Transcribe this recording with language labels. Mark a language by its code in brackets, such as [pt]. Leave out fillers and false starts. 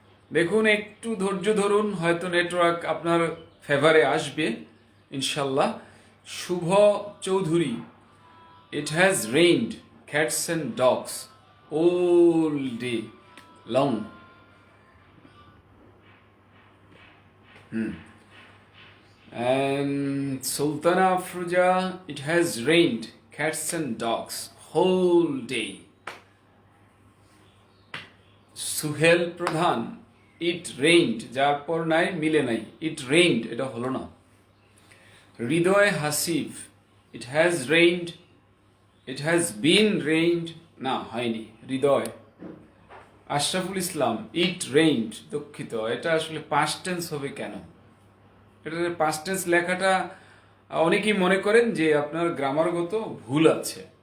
[bn] দেখুন, একটু ধৈর্য ধরুন, হয়তো নেটওয়ার্ক আপনার ফেভারে আসবে ইনশাল্লাহ। [en] Shuvo Chowdhury, it has rained cats and dogs all day long. And Sultana Afruja, it has rained cats and dogs whole day. [bn] Suhel Pradhan, [en] it rained, [bn] যার পর নাই মিলে নাই, it rained এটা হলো না। [en] Hridoy Hasif, it has rained, it has been rained, [bn] না হয়নি, [en] Hridoy. [bn] আশরাফুল ইসলাম, [en] it rained, [bn] দুঃখিত, এটা আসলে পাস্ট টেন্স হবে কেন? এটা পাস্ট টেন্স লেখাটা অনেকেই মনে করেন যে আপনার গ্রামারগত ভুল আছে।